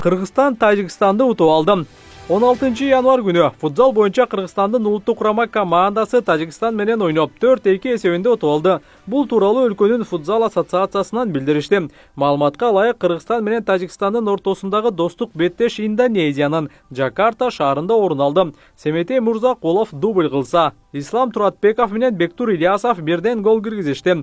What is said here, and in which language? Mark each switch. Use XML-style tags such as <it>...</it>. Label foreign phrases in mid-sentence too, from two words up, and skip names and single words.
<ky>Кыргызстан Тажикстанда утуп алды. 16 январь күнү футзал боюнча Кыргызстандын улуттук курама командасы Тажикстан менен ойноп 4-2 эсебинде утуп алды. Бул тууралуу өлкөнүн футзал ассоциациясынан билдиришти. Маалыматка ылайык Кыргызстан менен Тажикстандын ортосундагы достук беттеш Индонезиянын Жакарта шаарында орун алды. Семетей Мурзакулов дубль кылса, Ислам Туратбеков менен Бектур Ильясов бирден гол киргизишти.</ky>